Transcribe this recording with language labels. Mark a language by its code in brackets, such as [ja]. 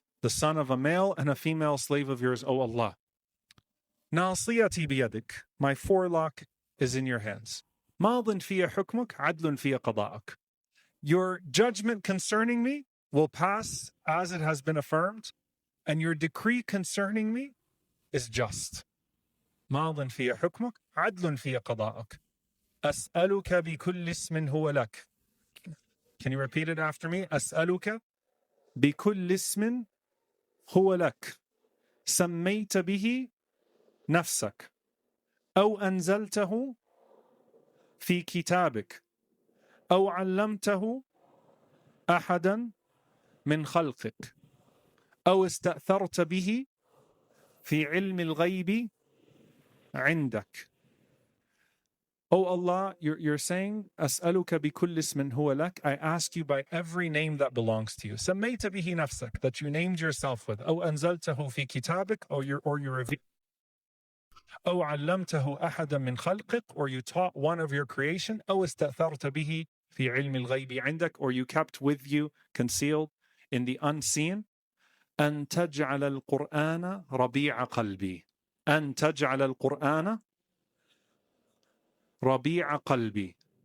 [en] The son of a male and a female slave of yours, O Allah. [ar] Nasiyati biyadik, [en] my forelock is in your hands. [ar] Madin fiya hukmuk, adlun fiya qada'uk. [en] Your judgment concerning me will pass as it has been affirmed, and your decree concerning me is just. [ar] ماض في حكمك عدل في قضاءك أسألك بكل اسم هو لك. [en] Can you repeat it after me? [ar] أسألك بكل اسم هو لك سميت به نفسك أو أنزلته في كتابك أو علمته أحدا من خلقك أو استأثرت به في علم الغيب عندك. [en] Oh Allah, you're saying, [ar] أسألك بكل اسم هو لك, [en] I ask you by every name that belongs to you. [ar] سميت به نفسك, [en] that you named yourself with. [ar] أو أنزلته في كتابك, [en] or you revealed. [ar] أو علمته أحدا من خلقك, [en] or you taught one of your creation. [ar] أو استأثرت به في علم الغيب عندك, [en] or you kept with you, concealed in the unseen. [ar] أن تجعل القرآن ربيع قلبي. أن تجعل القرآن ربيع قلبي.